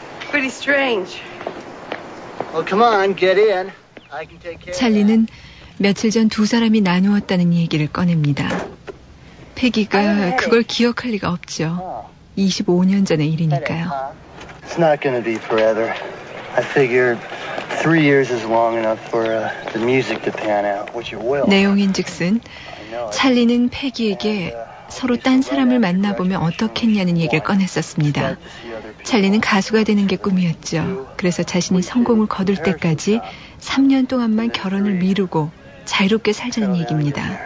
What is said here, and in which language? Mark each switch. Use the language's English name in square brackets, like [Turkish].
[English] Pretty strange. Well, come on, get in. I can take care. [Korean] 찰리는 며칠 전 두 사람이 나누었다는 얘기를 꺼냅니다. 패기가 그걸 기억할 리가 없죠. 25년 전의 일이니까요. [English] It's not going to be forever. I figure 3 years is long enough for the music to pan out, which it will. [Korean] 내용인즉슨 찰리는 패기에게 서로 딴 사람을 만나보면 어떻겠냐는 얘기를 꺼냈었습니다. 찰리는 가수가 되는 게 꿈이었죠. 그래서 자신이 성공을 거둘 때까지 3년 동안만 결혼을 미루고 자유롭게 살자는 얘기입니다.